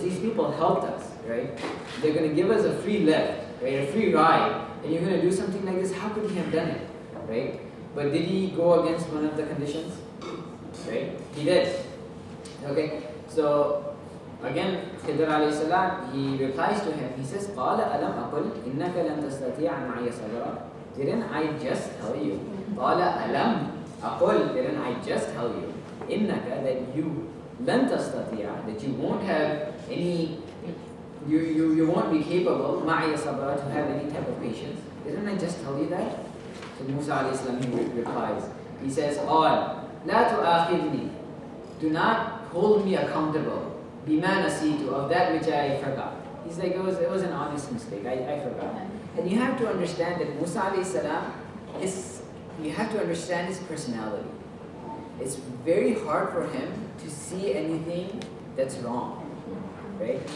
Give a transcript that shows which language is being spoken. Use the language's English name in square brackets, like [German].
[English] These people helped us. Right? They're going to give us a free lift, right? A free ride, and you're going to do something like this. How could he have done it? Right? But did he go against one of the conditions? Right? He did. Okay. So again, Khidr alayhi salam, he replies to him. He says, [Arabic] قَالَ أَلَمْ أَقُلْ إِنَّكَ لَن تَسْتَطِيعَ مَعِيَ صَبْرًا. [English] Didn't I just tell you? [Arabic] قَالَ أَلَمْ أَقُلْ. [English] Didn't I just tell you? [Arabic] إِنَّكَ, [English] that you [Arabic] لَن تَسْتَطِيعَ, [English] that you won't have any, you won't be capable [Arabic] مَعِيَ صَبْرًا, [English] to have any type of patience. Didn't I just tell you that? So Musa alayhi salam, he replies. He says, [Arabic] قَالَ لَا تُؤَاخِذْنِي. [English] Do not hold me accountable. [Arabic] بِمَا نَسِيتُ, [English] of that which I forgot. He's like, it was an honest mistake. I forgot. And you have to understand that Musa alayhi salam, you have to understand his personality. It's very hard for him to see anything that's wrong. Right?